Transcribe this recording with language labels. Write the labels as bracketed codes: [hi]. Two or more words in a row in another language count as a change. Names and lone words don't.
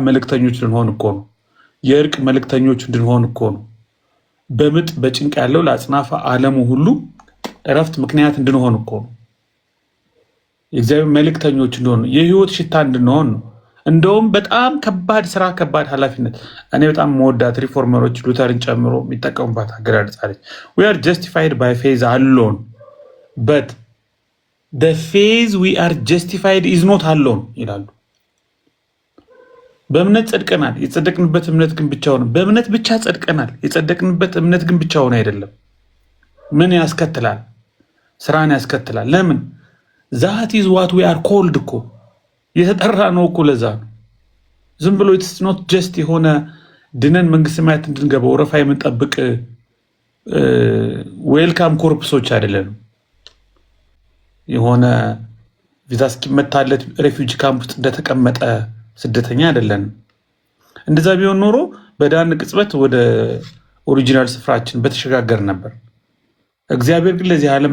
[am] መልእክተኞች ልንሆን እኮ ነው። የእርቅ መልእክተኞች እንድንሆን እኮ ነው። በምጥ በጭንቅ ያለው ለአጽናፈ ዓለሙ ሁሉ እረፍት ምክንያት እንድንሆን እኮ ነው። የእግዚአብሔር መልእክተኞች እንድንሆን ነው። የህይወት ሽታ እንድንሆን ነው። እንደውም በጣም ከባድ ስራ፣ ከባድ ኃላፊነት። እኔ በጣም መወዳት ሪፎርመሮች ሉተርን ጨምሮ የሚጠቀሙባት አገላለጽ አለች። [en] we are justified by faith alone but the faith we are justified is not alone [am] ይላሉ። በእምነት ጸድቀናል፣ የጸደቅንበት እምነት ግን ብቻውን፣ በእምነት ብቻ ጸድቀናል፣ የጸደቅንበት እምነት ግን ብቻውን አይደለም። ምን ያስከትላል? ስራን ያስከትላል። ለምን? [en] that is what we are called [am] እኮ የተጠራ ነው እኮ ለዛ ነው። ዝም ብሎ [en] it's not just [am] የሆነ ድነን መንግስተ ሰማያት እንድንገባ ወረፋ የምንጠብቅ ዌልካም ኮርፕሶች አይደለንም። የሆነ ቪዛ እስኪመታለት [en] refugee camp [am] ውስጥ እንደተቀመጠ ስደተኛ አይደለንም። እንደዛ ቢሆን ኖሮ በዳን ቅጽበት ወደ ኦሪጂናል ስፍራችን በተሸጋገር ነበር። እግዚአብሔር ግን ለዚህ ዓለም